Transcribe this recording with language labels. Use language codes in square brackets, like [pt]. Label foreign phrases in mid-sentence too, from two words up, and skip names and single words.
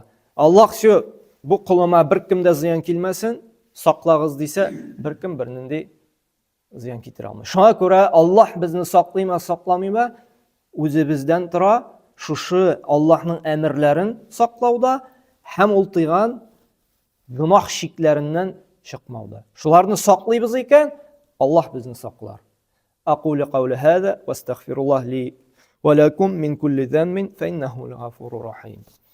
[tt] Аллаһ шо, бу кулыма беркем дә зыян килмәсен, саклагыз дисә, беркем бер нинди зыян китерә алмый. Шуңа күрә Аллаһ безне саклыймы, сакламыймы, үзебездән тора, шушы Аллаһның әмерләрен саклауда һәм ул тыйган гынаһ шикләреннән чыкмауда. Шуларны саклыйбыз икән, Аллаһ безне саклар. [ar] أقول قول هذا واستغفر الله لي ولكم من كل ذنب فإنه الغفور الرحيم.